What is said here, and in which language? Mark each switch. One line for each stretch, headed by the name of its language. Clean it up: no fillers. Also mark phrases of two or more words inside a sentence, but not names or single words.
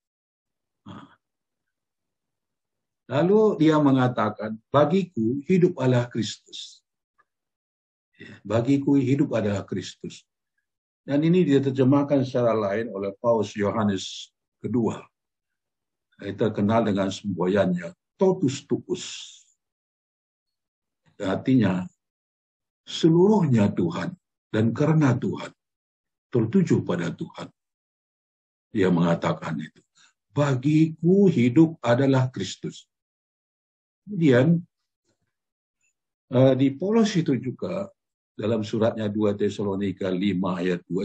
Indonesian: Lalu dia mengatakan, bagiku hidup adalah Kristus. Bagiku hidup adalah Kristus. Dan ini diterjemahkan secara lain oleh Paus Yohanes kedua. Terkenal dengan semboyannya,
Latin: totus tuus.
Indonesian: Artinya, seluruhnya Tuhan. Dan karena Tuhan, tertuju pada Tuhan. Dia mengatakan itu. Bagiku hidup adalah Kristus. Kemudian di Paulus itu juga dalam suratnya 2 Tesalonika 5 ayat 2.